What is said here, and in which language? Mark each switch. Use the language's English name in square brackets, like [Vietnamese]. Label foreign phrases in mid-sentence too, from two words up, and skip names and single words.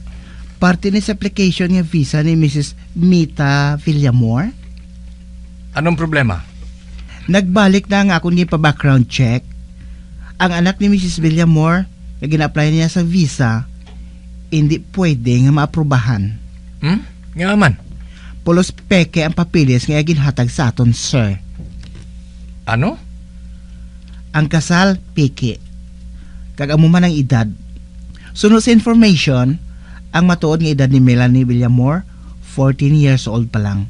[Hiligaynon] Parte ni sa application ng visa ni Mrs. Mita Villamor. [Filipino] Anong problema? [Hiligaynon] Nagbalik na nga ako niya pa background check. Ang anak ni Mrs. Villamor na gina-apply niya sa visa, hindi pwede nga maaprubahan. Nga man. Pulos peke ang papeles nga ginhatag sa aton, sir. Ano? Ang kasal, peke. Kagamuman ang edad. Sunod sa information, ang matuod nga edad ni Melanie Villamor, 14 [English] years old [Hiligaynon] pa lang.